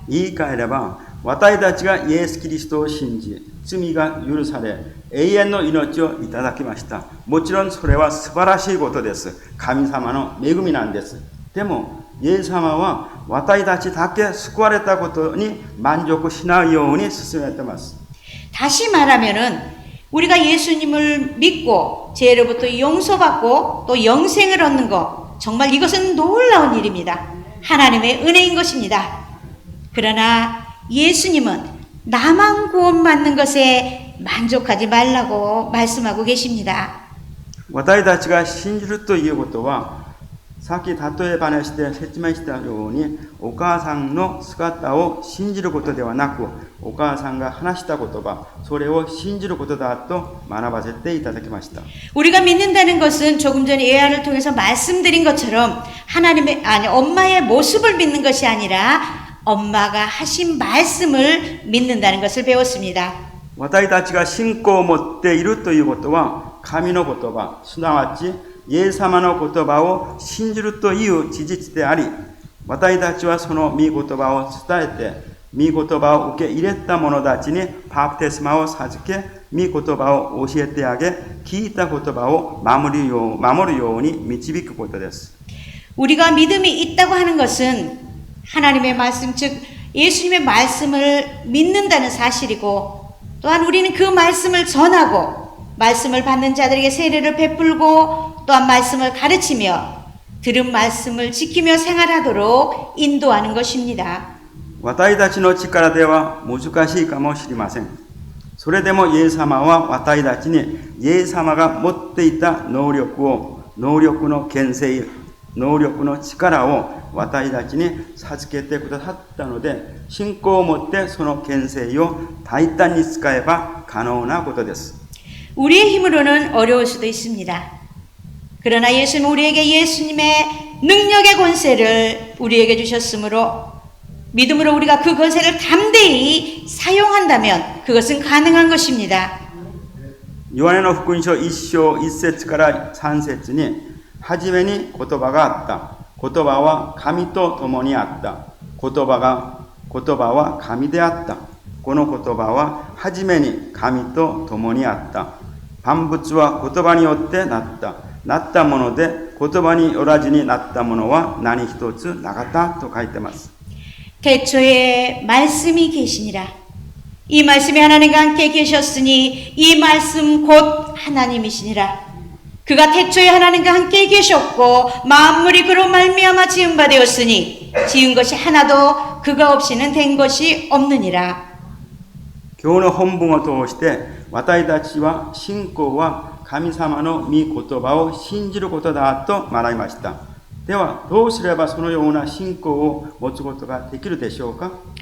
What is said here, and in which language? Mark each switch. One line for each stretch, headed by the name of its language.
Japanese: 言い換えれば、私たちがイエス・キリストを信じ、罪が許され、永遠の命をいただきました。もちろんそれは素晴らしいことです。神様の恵みなんです。でも、イエス様は私たちだけ救われたことに満足しないように進めています。
Korean: 다시 말하면은 우리가 예수님을 믿고 죄로부터 용서받고 또 영생을 얻는 것, 정말 이것은 놀라운 일입니다. 하나님의 은혜인 것입니다. 그러나 예수님은 나만 구원받는 것에 만족하지 말라고 말씀하고 계십니다.
Japanese: 私たちが信じるということは、さっき例え話で説明したように、お母さんの姿を信じることではなく、お母さんが話した言葉、それを信じることだと学ばせていただきました。
Korean: 우리가 믿는다는 것은 조금 전에 예화를 통해서 말씀드린 것처럼 엄마의 모습을 믿는 것이 아니라 엄마가 하신 말씀을 믿는다는 것을 배웠습니다.
Japanese: 私たちが信仰を持っているということは、神の言葉、すなわちイエス様の言葉を信じるという事実であり、私たちはその御言葉を伝えて、御言葉を受け入れた者たちにバプテスマを授け、御言葉を教えてあげ、聞いた言葉を守るように導くことです。
Korean: 우리가 믿음이 있다고 하는 것은 하나님의 말씀, 즉 예수님의 말씀을 믿는다는 사실이고, 또한 우리는 그 말씀을 전하고 말씀을 받는 자들에게 세례를 베풀고 또한 말씀을 가르치며 들은 말씀을 지키며 생활하도록 인도하는 것입니다.
Japanese: 私たちの力では難しいかもしれません。それでもイエス様は私たちにイエス様が持っていた能力の権勢、能力の力を私たちに授けてくださったので、信仰を持ってその権勢を大胆に使えば可能なことです。
Korean: 우리의 힘으로는 어려울 수도 있습니다. 그러나 예수는 우리에게 예수님의 능력의 권세를 우리에게 주셨으므로 믿음으로 우리가 그 권세를 담대히 사용한다면 그것은 가능한 것입니다.
Japanese: ヨハネの福音書1章1節から3節に、初めに言葉があった。言葉は神と共にあった。言葉は神であった。この言葉は初めに神と共にあった。万物は言葉によってなった。なったもので言葉によらずになったものは何一つなかったと書いてます。
Korean: 태초에 말씀이 계시니라. 이 말씀이 하나님과 함께 계셨으니 이 말씀 곧 하나님이시니라. 그가 태초에 하나님과 함께 계셨고 만물이 그로 말미암아 지은 바 되었으니 지은 것이 하나도 그가 없이는 된 것이 없느니라.
Japanese: 今日の本文を通して私たちは信仰は神様の御言葉を信じることだと学びました。ではどうすればそのような信仰を持つことができるでしょうか？